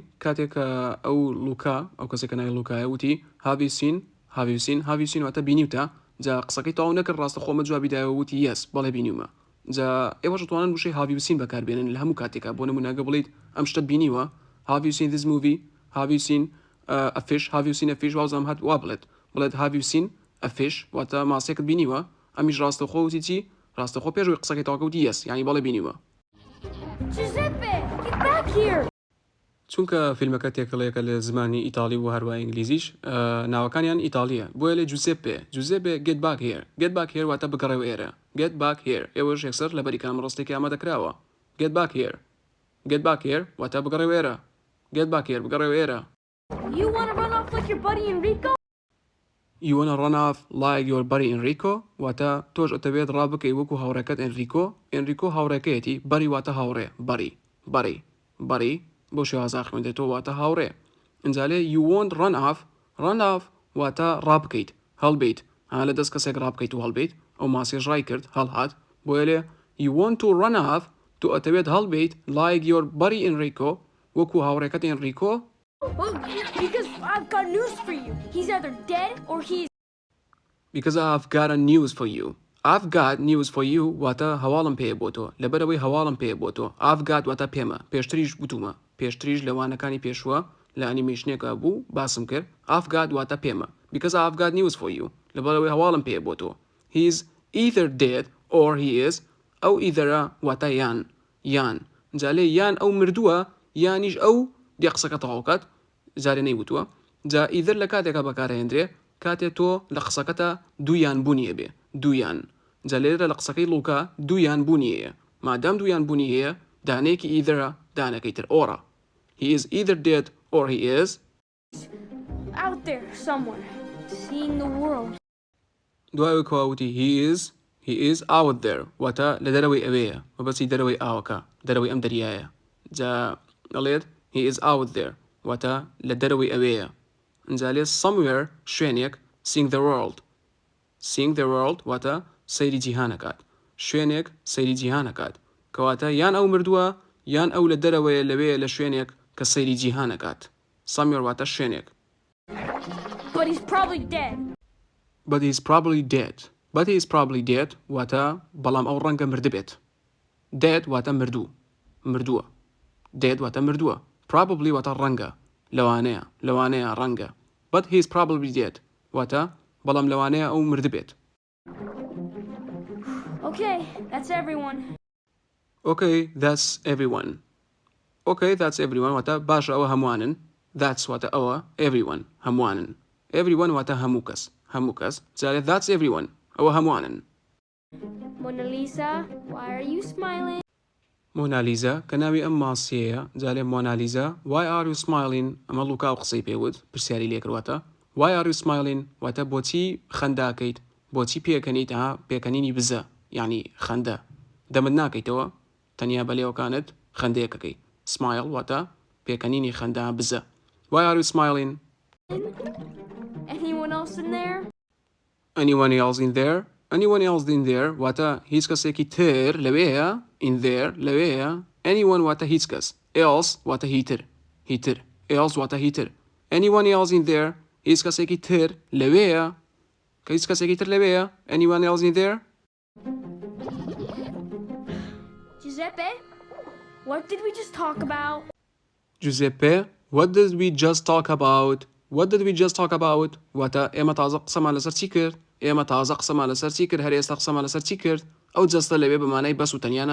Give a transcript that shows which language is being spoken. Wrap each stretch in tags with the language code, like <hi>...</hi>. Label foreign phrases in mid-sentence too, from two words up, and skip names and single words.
<ckb>کاتێک ئەو لوکا ئەو کەسێکە نای لوکایە وتی هاویسین واتە بینیوتە جا قسەکەی تاو نەکرد ڕاستە خۆمە جوابیدایەوە وتی یەس بەڵێ بینیومە. جا ئێوەش دەتوانن وشەی هاویسین بەکاربێنن لە هەموو کاتێکە بۆ نمونەگە بڵیت ئەم شتت بینیوە</ckb> <en>have you seen this movie have you seen a fish have you seen a fish</en> <ckb>وازم هات وا بڵێت</ckb> <en>have you seen a fish</en> <ckb>واتە ماسێکت بینیوە ئەمیش ڕاستەخۆ وتی چی ڕاستەخۆ پێشوی قسەکەی تاوکەوتی یەس یعنی بەڵێ بینیوە. چونکە فیلمەکە تێکەڵەیەکە لە زمانی ئیتالی و هەروە ئینگلیزیش ناوەکانیان ئیتالیە بۆیە لێ جوزێپێ</ckb> <en>get back here</en> <ckb>واتە بگەڕێەوە ئێرە</ckb> <en>get back here</en> <ckb>ئێوەش یەکسەر لە بەری کامەڕاستێکی ئامادەکراوە</ckb> <en>get back here</en> <ckb>واتە بگەڕێەوە ئێرە</ckb> <en>get back here</en> <ckb>بگەڕێەوە ئێرە.</ckb> <en>You wanna run off like your buddy Enrico? You wanna run off like your buddy Enrico</en> <ckb>واتە تۆش ئەتەوێت ڕابکەی وەکو هاوڕێکەت ئێنریکۆ هاوڕێکەیەتی بەری واتە هاوڕێ بەری بۆ شێوازا خوێندێتەوە واتە هاوڕێ. ئەنجالێ</ckb> <en>you won't run off</en> <ckb>واتە ڕابکەیت هەڵبیت لە دەست کەسێک ڕابکەیت و هەڵبیت ئەو ماسیێ ڕای کرد هەڵهات بۆیە لێ</ckb> <en>you want to run off</en> <ckb>تو ئەتەوێت هەڵبیت</ckb> <en>like your buddy Enrico</en> <ckb>وەکو هاوڕێکەت ئێنریکۆ.</ckb> <en>Well, because I've got news for you. He's either dead or he's... Because I've got a news for you. I've got news for you</en> <ckb>واتە هەواڵم پێ بۆ تۆ لەبەرەوەی هەواڵم پێ بۆ تۆ</ckb> <en>I've got</en> <ckb>واتە پێمە پێشتریش گوتومە پێشتریش لەوانەکانی پێشوە لە ئەنیمێشنێکە بوو باسم کرد</ckb> <en>I've got</en> <ckb>واتە پێمە</ckb> <en>because I've got news for you</en> <ckb>لەبەرەوەی هەواڵم پێ بۆ تۆ</ckb> <en>he's either dead or he is</en> <ckb>ئەو ئیدەرە واتە یان جالێ یان ئەو مردووە یانیش ئەو دی قسەکە تەواوکات جارێ نەیوتووە جا ئیدر لە کاتێکە بەکارهێنرێ کاتێ تۆ لە قسەکەتە دوویان بوونیە بێ دوویان جا لێرە لە قسەکەی لوکا دوویان بوونیەیە مادام دوویان بوونی هەیە دانەیەکی ئیدرە دانەکەی تر ئۆڕە</ckb> <en>he is either dead or he is out there somewhere, seeing the world.</en> <ckb>دوایەوەی کەواوتی</ckb> <en>he is out there</en> <ckb>واتە لە دەرەوەی ئەوەیە مەبەستی دەرەوەی ئاوەکە دەرەوەی ئەم دەریایە جا ئەڵێت</ckb> <en>he is out there</en> <ckb>واتە لە دەرەوەی ئەوەیە ئەنجالێ somewhere شوێنێک</ckb> <en>seeing the world</en> <ckb>واتە سەیری جیهانەکات شوێنێک سەیری جیهانەکات کەواتە یان ئەو مردووە یان ئەو لە دەرەوەیە لەوەیە لە شوێنێک کە سەیری جیهانەکات somewhere واتە شوێنێک.</ckb> <en>But he's probably dead. But he's probably dead</en> <ckb>واتە بەڵام ئەو ڕەنگە مردبێت dead واتە مردووە dead واتە مردووە probably واتە ڕەنگە لەوانەیە ڕەنگە</ckb> <en>but he's probably dead</en> <ckb>واتە بەڵام لەوانەیە ئەو مردبێت.</ckb> <en>Okay, that's everyone. Okay, that's everyone</en> <ckb>واتە باشە ئەوە هەمووانن that's واتە ئەوە everyone هەمووانن everyone واتە هەموو کەس جارێ</ckb> <en>that's everyone</en> <ckb>ئەوە هەمووانن.</ckb> <en>Mona Lisa, why are you smiling?</en> <ckb>مۆنالیزا کە ناوی ئەم ماسیەیە جالێ مۆنالیزا</ckb> <en>why are you smiling</en> <ckb>ئەمە لوکا و قسەی پێوت پرسیاری لێکردواتە</ckb> <en>why are you smiling</en> <ckb>واتە بۆچی خەنداکەیت بۆچی پێکەنیت پێکەنینی بزە یعنی خەندە دەمت ناکەیتەوە تەنیا بەلێوەکانت خەندەیەکەکەی smile واتە پێکەنینی خەندا بزە</ckb> <en>why are you smiling? Anyone else in there? Anyone else in there</en> <ckb>واتە هیچ کەسێکی تر لەوەیە</ckb> <en>in there</en> <ckb>لەوەیە anyone واتە هیچ کەس else واتە هیتر else واتە هیتر</ckb> <en>anyone else in there</en> <ckb>هیچ کەسێکی تر لەوەیە کە هیچ کەسێکی تر لەوەیە</ckb> <en>anyone else in there. Giuseppe, what did we just talk about? Giuseppe, what did we just talk about</en> <ckb>واتە ئێمە تازە قسەمان لەسەر چی کرد ئێمە تازە قسەمان لەسەر چی کرد هەر ئێستا قسەمان لەسەر چی کرد ئەو جەستە لەوێ بەمانەی بەس و تەنیا</ckb>